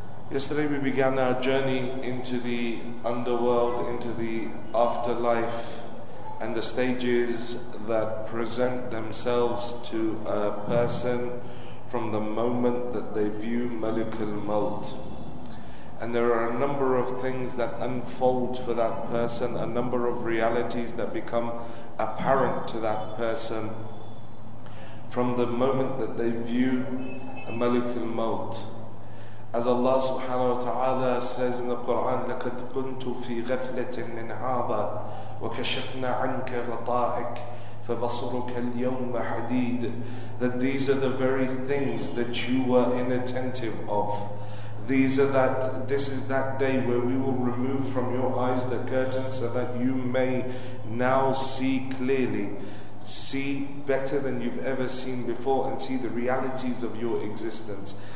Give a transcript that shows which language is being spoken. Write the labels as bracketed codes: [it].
[en] Yesterday we began our journey into the underworld, into the afterlife, and the stages that present themselves to a person from the moment that they view Malik al-Maut. And there are a number of things that unfold for that person, a number of realities that become apparent to that person from the moment that they view a Malik al-Maut. As Allah subhanahu wa ta'ala says in the Quran, [ar] لَقَدْ كُنْتُ فِي غَفْلَةٍ مِّنْ هَذَا وَكَشَفْنَا عَنْكَ غَطَائِكَ فَبَصُرُكَ الْيَوْمَ حَدِيدٌ. [en] That these are the very things that you were inattentive of. This is that day where we will remove from your eyes the curtain so that you may now see clearly, see better than you've ever seen before, and see the realities of your existence.